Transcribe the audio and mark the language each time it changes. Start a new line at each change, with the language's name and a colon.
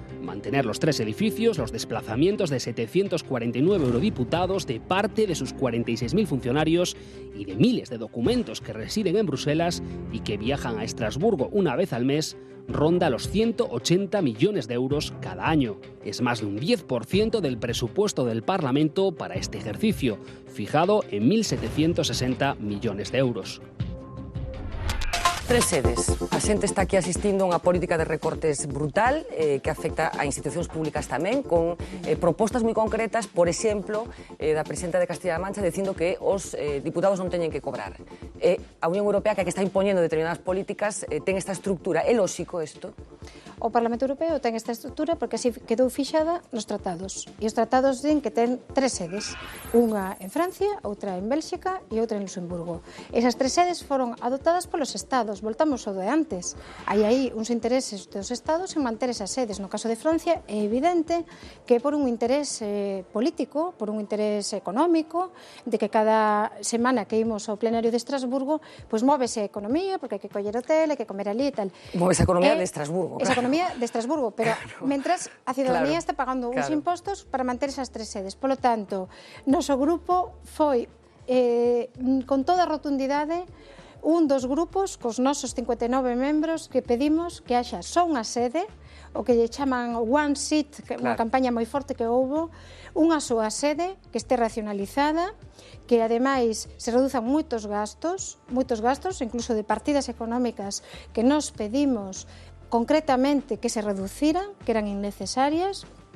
Spanish: Mantener los 3 edificios, los desplazamientos de 749 eurodiputados, de parte de sus 46.000 funcionarios y de miles de documentos que residen en Bruselas y que viajan a Estrasburgo una vez al mes, ronda los 180 millones de euros cada año. Es más de un 10% del presupuesto del Parlamento para este ejercicio, fijado en 1.760 millones de euros. 3 sedes.
Galician: A xente está aquí asistindo a unha política de recortes brutal que afecta a institucións públicas tamén, con propostas moi concretas, por exemplo, da presidenta de Castilla-La Mancha dicindo que os diputados non teñen que cobrar. A Unión Europea, que está impoñendo determinadas políticas, ten esta estructura. É lóxico isto? O Parlamento Europeo ten esta estructura porque así quedou fixada nos tratados. E os tratados din que ten 3 sedes. Unha en Francia, outra en Bélxica e outra en Luxemburgo. Esas 3 sedes foron adoptadas polos Estados. Voltamos ao de antes. Hai aí uns intereses dos Estados en manter esas sedes. No caso de Francia é evidente que por un interés político, por un interés económico, de que cada semana que imos ao plenario de Estrasburgo, pois móvese a economía, porque hai que coller hotel, hai que comer ali e tal. Móvese a economía de Estrasburgo, claro. Esa economía de Estrasburgo, pero mentras a ciudadanía está pagando uns claro. impostos para manter esas 3 sedes. Polo tanto, noso grupo foi con toda a rotundidade un dos grupos cos nosos 59 membros que pedimos que haxa só unha sede, o que lle chaman One Seat, que é unha campaña moi forte que houbo, unha soa sede que este racionalizada, que ademais se reduzan moitos gastos, incluso de partidas económicas que nos pedimos concretamente que se reduciran, que eran innecesarias.